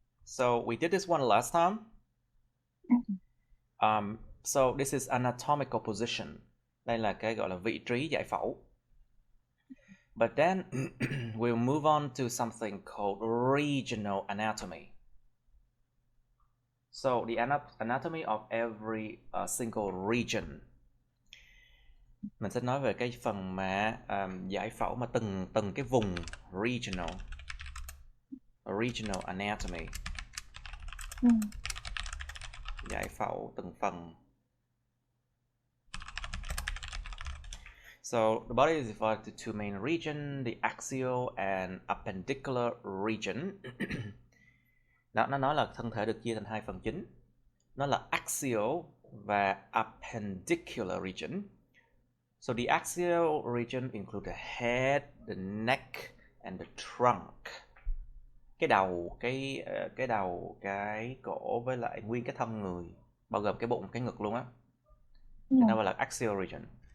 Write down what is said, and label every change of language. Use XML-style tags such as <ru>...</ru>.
<en>So we did this one last time. So this is anatomical position.</en> <vi>Đây là cái gọi là vị trí giải phẫu.</vi> <en>But then we'll move on to something called regional anatomy. So the anatomy of every single region.</en> <vi>Mình sẽ nói về cái phần mà giải phẫu mà từng cái vùng</vi> <en>regional anatomy.</en> <vi>Giải phẫu từng phần.</vi> <en>So the body is divided into two main regions, the axial and appendicular region.</en> <vi>Nó nói là thân thể được chia thành hai phần chính. Nó là axial và appendicular region.</vi> <en>So the axial region include the head, the neck and the trunk.</en> <vi>Cái đầu, cái cổ với lại nguyên cái thân người, bao gồm cái bụng, cái ngực luôn á. Thì nó gọi là axial region.</vi>